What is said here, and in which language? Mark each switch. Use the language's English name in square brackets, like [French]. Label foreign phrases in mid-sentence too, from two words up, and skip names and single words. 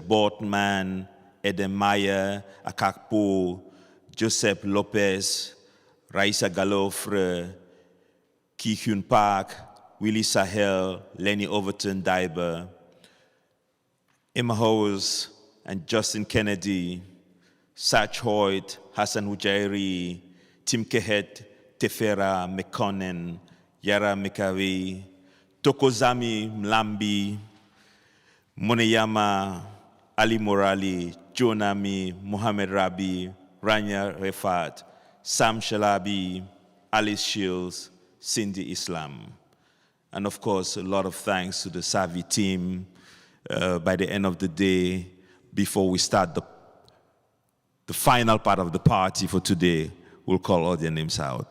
[English] Boardman, Eden Meyer, Akakpo, Josep, López, Raisa, Galofre, Hyun Park, Willy, Sahel, Lenny, Overton-Daiber, Emma Howes and Justin Kennedy, Satch, Hoyt, Hasan, Hujairi, Timkehet, Tefera, Mekonnen, Yara Mekawi, Tokozami, Mlambi, Moneyama, Ali Morali, Jonami, Mohamed Rabi, Rania Refat, Sam Shalabi, Alice Shields, Cindy Islam. And of course, a lot of thanks to the Savvy team. By the end of the day, before we start the final part of the party for today, we'll call all their names out.